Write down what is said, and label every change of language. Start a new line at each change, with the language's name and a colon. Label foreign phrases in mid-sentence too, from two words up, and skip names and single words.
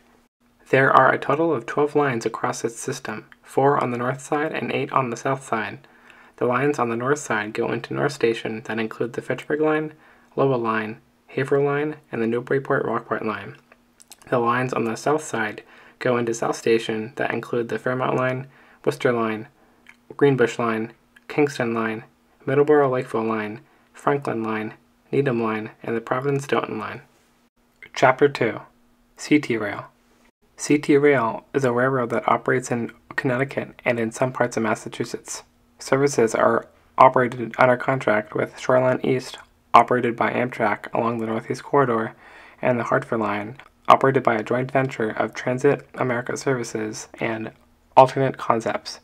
English: There are a total of 12 lines across its system, 4 on the north side and 8 on the south side. The lines on the north side go into North Station that include the Fitchburg Line, Lowell Line, Haverhill Line, and the Newburyport-Rockport Line. The lines on the south side go into South Station that include the Fairmount Line, Worcester Line, Greenbush Line, Kingston Line, Middleborough Lakeville Line, Franklin Line, Needham Line, and the Providence-Stoughton Line. Chapter 2. CTRail. CTRail is a railroad that operates in Connecticut and in some parts of Massachusetts. Services are operated under contract with Shoreline East, operated by Amtrak along the Northeast Corridor, and the Hartford Line, operated by a joint venture of Transit America Services and Alternate Concepts.